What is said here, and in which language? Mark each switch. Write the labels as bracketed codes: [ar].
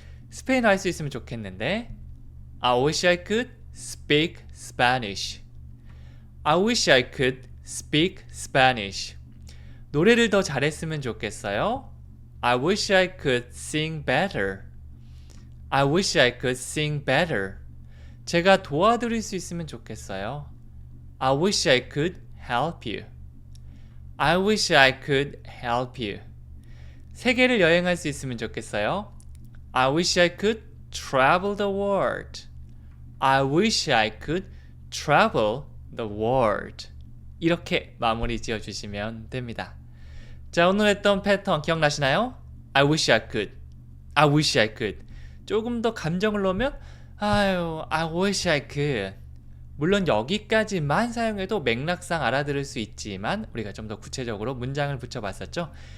[ko] 스페인어 할 수 있으면 좋겠는데 [en] I wish I could speak Spanish. I wish I could speak Spanish. [ko] 노래를 더 잘했으면 좋겠어요. [en] I wish I could sing better. I wish I could sing better. [ko] 제가 도와드릴 수 있으면 좋겠어요. [en] I wish I could help you. I wish I could help you. [ko] 세계를 여행할 수 있으면 좋겠어요. [en] I wish I could travel the world. I wish I could travel the world. [ko] 이렇게 마무리 지어주시면 됩니다. 자, 오늘 했던 패턴 기억나시나요? [en] I wish I could. I wish I could. [ko] 조금 더 감정을 넣으면 아유, [en] I wish I could. [ko] 물론 여기까지만 사용해도 맥락상 알아들을 수 있지만 우리가 좀 더 구체적으로 문장을 붙여봤었죠.